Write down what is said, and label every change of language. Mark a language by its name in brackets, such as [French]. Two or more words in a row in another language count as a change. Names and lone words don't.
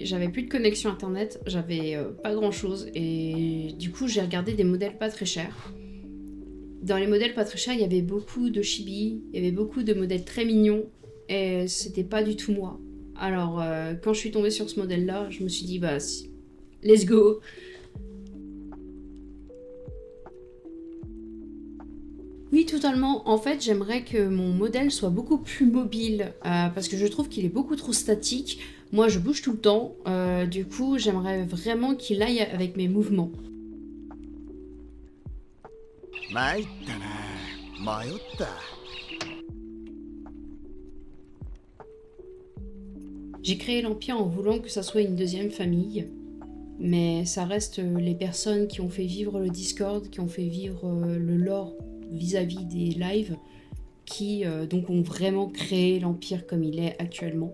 [French] J'avais plus de connexion internet, j'avais pas grand chose et du coup, j'ai regardé des modèles pas très chers. Dans les modèles pas très chers, il y avait beaucoup de chibi, il y avait beaucoup de modèles très mignons et c'était pas du tout moi. Alors, quand je suis tombée sur ce modèle-là, je me suis dit, bah, [English] let's go. [French] Oui, totalement. En fait, j'aimerais que mon modèle soit beaucoup plus mobile parce que je trouve qu'il est beaucoup trop statique. Moi, je bouge tout le temps. Du coup, j'aimerais vraiment qu'il aille avec mes mouvements. [Japanese] 参ったな迷った [French] J'ai créé l'Empire en voulant que ça soit une deuxième famille. Mais ça reste les personnes qui ont fait vivre le Discord, qui ont fait vivre le lore vis-à-vis des lives, qui donc ont vraiment créé l'Empire comme il est actuellement.